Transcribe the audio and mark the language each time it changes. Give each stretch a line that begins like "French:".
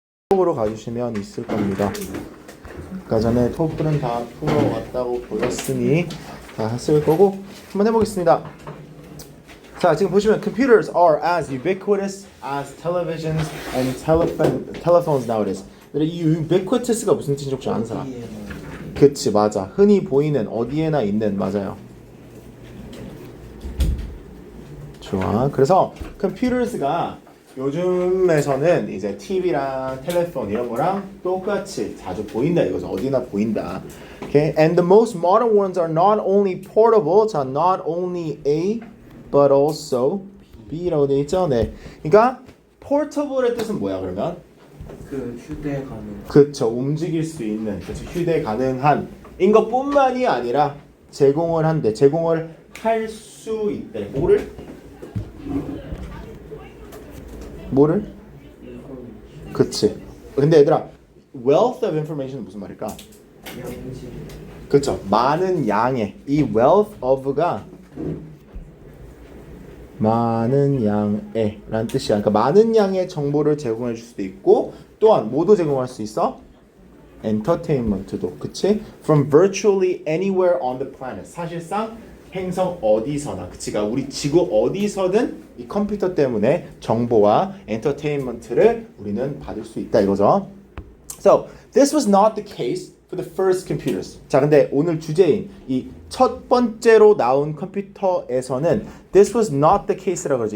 Korean: 톡으로 가주시면 있을 겁니다. 아까 전에 토플은 다 풀어왔다고 보셨으니 다 했을 거고 한번 해보겠습니다. 자, 지금 보시면
English: computers are as ubiquitous as televisions and telephones nowadays.
Korean: 이 ubiquitous가 무슨 뜻인지 혹시 아는 사람? 그치, 맞아. 흔히 보이는, 어디에나 있는, 맞아요. 좋아. 그래서 computers가 요즘에서는 이제 TV랑 텔레폰 이런 거랑 똑같이 자주 보인다 이거죠. 어디나 보인다. Okay?
English: And the most modern ones are not only portable, 자, not only A, but also B라고
Korean: 되어 있죠. 네. 그러니까 portable의 뜻은 뭐야 그러면? 그 휴대 가능. 그쵸. 움직일 수 있는, 그쵸. 휴대 가능한 인 것뿐만이 아니라 제공을 할 수 있대. 뭐를? 그치. 근데 얘들아, wealth of information 무슨 말일까? 양지. 그쵸. 많은 양의, 이 wealth of가 많은 양의 라는 뜻이야. 그러니까 많은 양의 정보를 제공해 줄 수도 있고 또한 뭐도 제공할 수 있어? entertainment도. 그치?
English: From virtually anywhere on the planet.
Korean: 사실상 행성 어디서나, 그치가 우리 지구 어디서든 이 컴퓨터 때문에 정보와 엔터테인먼트를 우리는 받을 수 있다 이거죠.
English: So this was not the case for the first computers.
Korean: 자, 근데 오늘 주제인 이 첫 번째로 나온 컴퓨터에서는
English: this was not the case
Korean: 라고 그러죠.